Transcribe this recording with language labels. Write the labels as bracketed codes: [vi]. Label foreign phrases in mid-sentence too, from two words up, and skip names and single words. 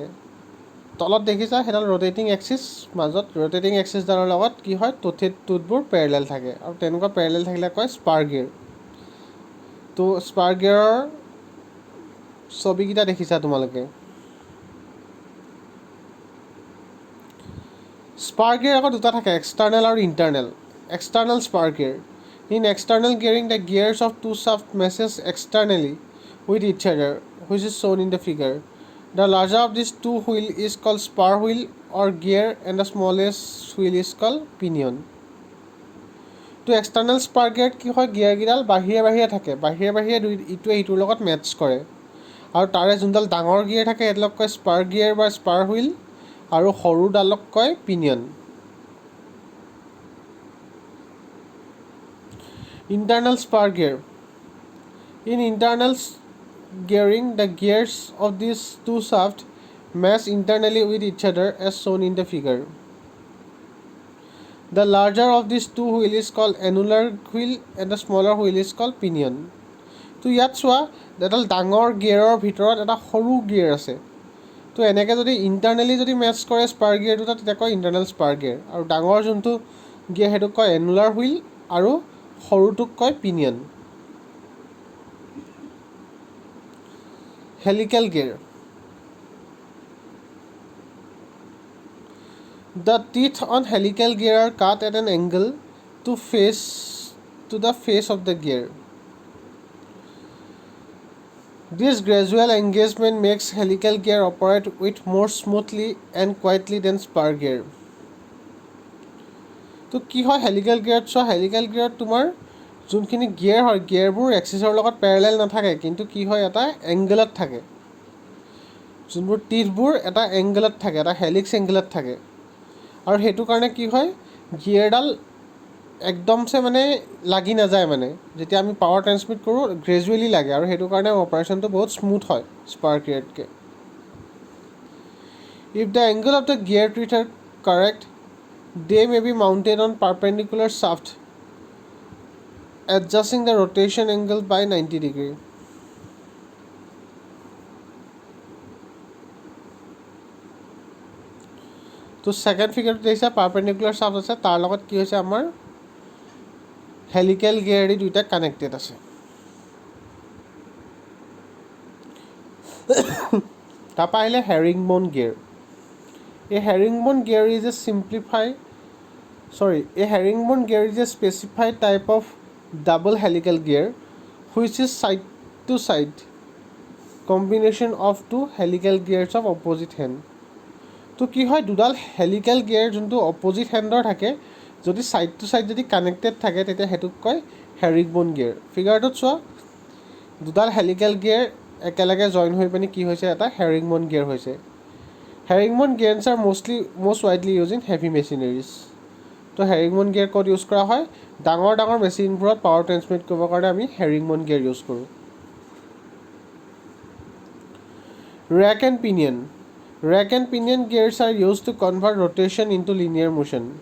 [as] তলত দেখিছা সেইডাল [en] rotating axis, [as] মাজত [en] rotating axisডালৰ [as] লগত কি হয় টুথবোৰ পেৰেলেল থাকে আৰু তেনেকুৱা পেৰেলেল থাকিলে কয় [en] spur gear. [as] তো [en] spur gearৰ [as] ছবিকেইটা দেখিছা তোমালোকে। [en] spur gear [as] আকৌ দুটা থাকে, এক্সটাৰ্নেল আৰু ইণ্টাৰনেল। [en] External spar gear. In external gearing, the gears of two shafts meshes externally with each other, which is shown in the figure. The larger of these two wheels is called spar wheel or gear, and the smallest wheel is called pinion. [as] তো [en] external spur gearত [as] কি হয় গিয়াৰকেইডাল বাহিৰে থাকে, বাহিৰে ইটোৱে সিটোৰ লগত মেটচ কৰে আৰু তাৰে যোনডাল ডাঙৰ গিয়াৰ থাকে সেইডালক কয় [en] spur gear [as] বা [en] spur wheel [as] আৰু সৰুডালক কয় পিনিয়ন। [en] Internal spar gear. In internal gearing, the gears of these two shafts mesh internally with each other as shown in the figure. The larger of these two wheels is called annular wheel and the smaller wheel is called pinion. [as] তো ইয়াত চোৱা এডাল ডাঙৰ গিয়াৰৰ ভিতৰত এটা সৰু গিয়াৰ আছে। তো এনেকৈ যদি ইণ্টাৰনেলি যদি মেচ কৰে [en] spur gear [as] দুটা তেতিয়া কয় [en] internal spur gear, [as] আৰু ডাঙৰ যোনটো গিয়াৰ সেইটোক কয় [en] annular wheel [as] আৰু সৰুটোক কয় পিনিয়ন। [en] helical gear. The teeth on helical gear are cut at an angle to the face of the gear. This gradual engagement makes helical gear operate with more smoothly and quietly than spar gear. [as] তো কি হয় [en] helical gearত [as] চোৱা [en] helical gearত [as] তোমাৰ যোনখিনি গিয়াৰ হয় গিয়াৰবোৰ এক্সিছৰ লগত পেৰেলেল নাথাকে কিন্তু কি হয় এটা এংগলত থাকে যোনবোৰ টিথবোৰ এটা এংগলত থাকে এটা [en] helix angleত [as] থাকে আৰু সেইটো কাৰণে কি হয় গিয়াৰডাল একদমছে মানে লাগি নাযায় মানে যেতিয়া আমি [en] power transmit [as] কৰোঁ গ্ৰেজুৱেলি লাগে আৰু সেইটো কাৰণে অপাৰেশ্যনটো বহুত স্মুথ হয় [en] spark gearতকৈ If the angle of the gear teeth are correct they may be mounted on perpendicular shaft adjusting the rotation angle by 90 degree. [as] তো [en] second figureটো [as] দেখিছা [en] perpendicular shaft [as] আছে তাৰ লগত কি হৈছে আমাৰ [en] helical gear [as] দুইটা কানেক্টেড আছে তাৰপৰা আহিলে [en] herringbone gear [as] এই [en] herringbone gear is a herringbone gear is a specified type of double helical gear which is side to side combination of two helical gears of opposite hand [as] তো কি হয় দুডাল হেলিকেল গিয়াৰ যোনটো [en] opposite handৰ [as] থাকে যদি [en] side to side [as] যদি কানেক্টেড থাকে তেতিয়া হেতুক কয় [en] herringbone gear figureটোত [as] চোৱা দুডাল [en] helical gear [as] একেলগে জইন হৈ পিনে কি হৈছে এটা [en] herringbone gear [as] হৈছে [en] herringbone gears are most widely used in heavy machineries [as] তো [en] herringbone gear [as] ক'ত ইউজ কৰা হয় ডাঙৰ ডাঙৰ মেচিনবোৰত [en] power transmit [as] কৰিবৰ কাৰণে আমি [en] herringbone gear use [as] কৰোঁ [en] rack and pinion gears are used to convert rotation into linear motion.